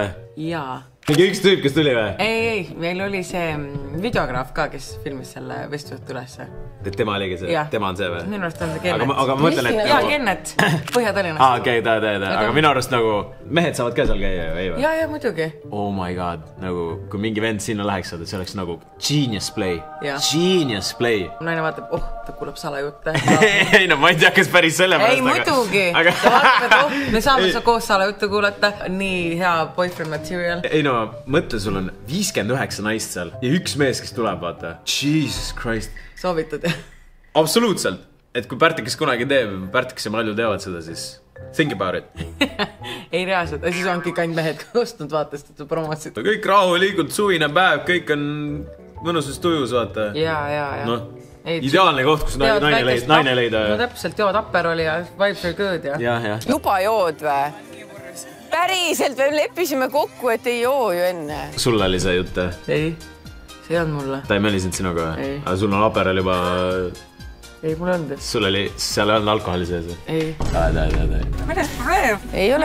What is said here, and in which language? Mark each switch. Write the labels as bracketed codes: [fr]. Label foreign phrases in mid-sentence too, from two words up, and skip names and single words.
[et] Jaa. mingi üks tüüp, kes tuli või? Ei, meil oli see videograaf ka, kes filmis selle vestlusõhtu ülesse. Tema oligi see, tema on see või? Minu arust on see Kennet. Aga ma mõtlen, et... Jaa, Kennet, Põhja-Tallinnast. Okei, aga minu arust nagu mehed saavad ka seal käia ju, ei või? Jaa, muidugi. [en] Oh my god, [et] nagu kui mingi vend sinna läheks, see oleks nagu [en] genius play. Genius play. [et] Naine vaatab, ta kuulab salajutte. Ei no, ma ei tea, kas päris selle pärast. Ei, muidugi. Ta vaatab, me saame sa koos salajuttu kuulata. Nii hea [en] boyfriend material. [et] Ei no, mõtle, sul on 59 naist seal ja üks mees, kes tuleb, vaata. [en] Jesus Christ. [et] Soovitud, jah? Absoluutselt. Et kui Pärtikas kunagi teeb, Pärtikas ja Malju teevad seda, siis [en] think about it. [et] Ei reaalselt, siis on kõik ainult mehed ostnud vaatast, et sa promotsid. Kõik rahulikult, suvine päev, kõik on mõnusas tujus, vaata. Ja. Noh, ideaalne koht, kus naine leida. No täpselt, jood Aperoli ja [en] vibes are good, [et] ja. Juba jood või? Päriselt, me leppisime kokku, et ei joo ju enne. Sul oli see jutt? Ei, see on mulle. Ta ei melisenud sinuga? Ei. Aga sul on Aperol juba... Ei, mul on. Sul oli, seal ei olnud alkoholi sees? Ei. Millest probleem? Ei ole.